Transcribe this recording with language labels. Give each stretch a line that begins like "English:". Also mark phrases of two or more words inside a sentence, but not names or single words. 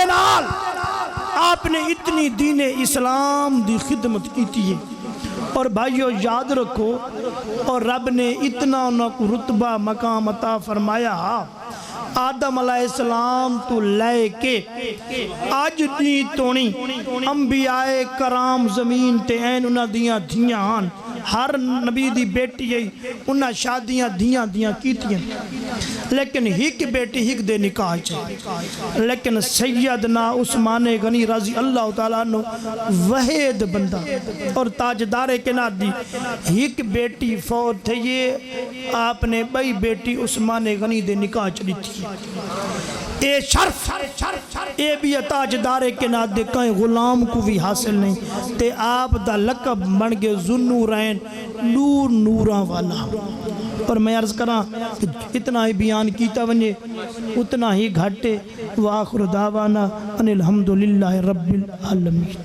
Saraiki: نال آپ نے اتنی دین اسلام دی خدمت کی تھی اور بھائیو یاد رکھو اور رب نے اتنا انہوں کو رتبہ مقام عطا فرمایا آدم
Arabic: علیہ السلام
Saraiki: تو لے کے آج دی تونی انبیاء کرام زمین تے این انہاں دیاں دھیاں ہر نبی دی بیٹی ہے انہاں شادیاں دھیاں کیتیاں لیکن ہک بیٹی ہک دے نکاح چاہے لیکن سیدنا عثمان غنی
Arabic: رضی اللہ تعالیٰ عنہ
Saraiki: وحید بندہ اور تاجدار کائنات دی ہک بیٹی فوت تھے یہ آپ نے بئی بیٹی عثمان غنی دے نکاح چلی تھی اے شرف اے بھی تاجدار کائنات دے کہیں غلام کو بھی حاصل نہیں تے آپ دا لقب بن گئے ذوالنورین نور نوراں والا اور میں عرض کراں اتنا ہی بیان کیتا ونجے اتنا ہی گھٹے
Arabic: وآخر دعوانا ان الحمدللہ رب العالمین.